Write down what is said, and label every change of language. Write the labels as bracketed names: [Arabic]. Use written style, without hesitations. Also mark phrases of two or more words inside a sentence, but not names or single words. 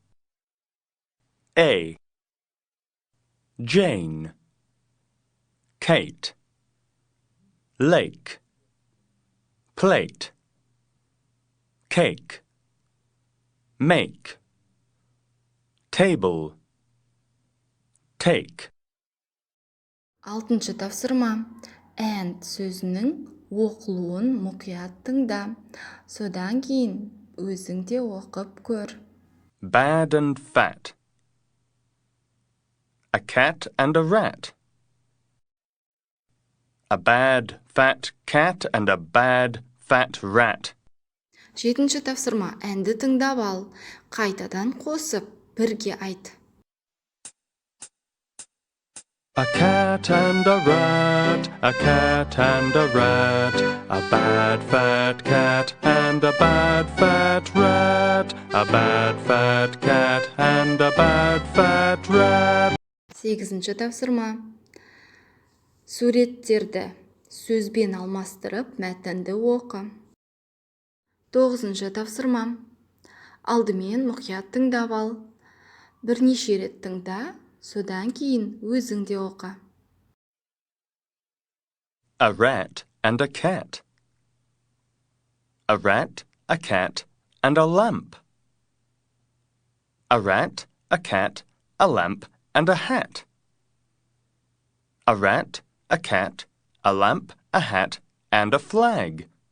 [English] A Jane, Kate, lake, plate, cake, make, table, take. [Kazakh] Алтыншы тапсырма. And сөзінің оқылуын мұқият тыңда. Содан кейін өзің де оқып көр. [English] Bad and fat. A cat and a rat. A bad fat cat and a bad fat rat. [Kazakh] Жетінші тапсырма. Әнді тыңдап ал. Қайтадан қосып, бірге айт. [English] A cat and a rat, a cat and a rat, a bad fat cat and a bad fat rat, a bad fat cat and a bad fat rat. [Kazakh] Сегізінші тапсырма. Суреттерді сөзбен алмастырып, мәтінді оқы. Тоғызыншы тапсырма. Алдымен мұқият тыңдап ал. Бірнеше рет тыңда, содан кейін өзің де оқы. [English] A rat and a cat. A rat, a cat, and a lamp. A rat, a cat, a lamp, and a hat. A rat, a cat, a lamp, a hat, and a flag.